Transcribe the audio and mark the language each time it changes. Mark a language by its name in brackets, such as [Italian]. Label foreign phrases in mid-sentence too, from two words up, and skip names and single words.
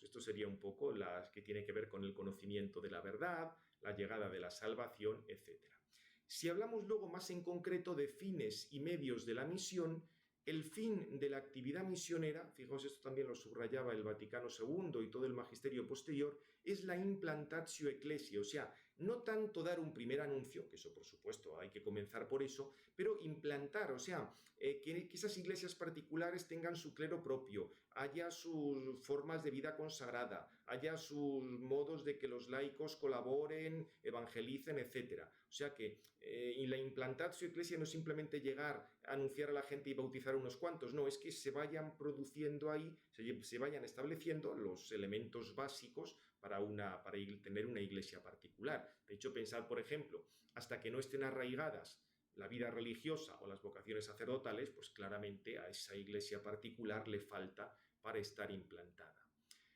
[Spanish] Esto sería un poco las que tiene que ver con el conocimiento de la verdad, la llegada de la salvación, etc. Si hablamos luego más en concreto de fines y medios de la misión, el fin de la actividad misionera, fijaos, esto también lo subrayaba el Vaticano II y todo el magisterio posterior, es la [Latin] implantatio ecclesiae, [Spanish] o sea, no tanto dar un primer anuncio, que eso por supuesto hay que comenzar por eso, pero implantar, o sea, que esas iglesias particulares tengan su clero propio, haya sus formas de vida consagrada, haya sus modos de que los laicos colaboren, evangelicen, etc. O sea que la [Latin] implantatio ecclesiae [Spanish] no es simplemente llegar a anunciar a la gente y bautizar a unos cuantos, no, es que se vayan produciendo ahí, se vayan estableciendo los elementos básicos para tener una iglesia particular. De hecho, pensad, por ejemplo, hasta que no estén arraigadas la vida religiosa o las vocaciones sacerdotales, pues claramente a esa iglesia particular le falta para estar implantada.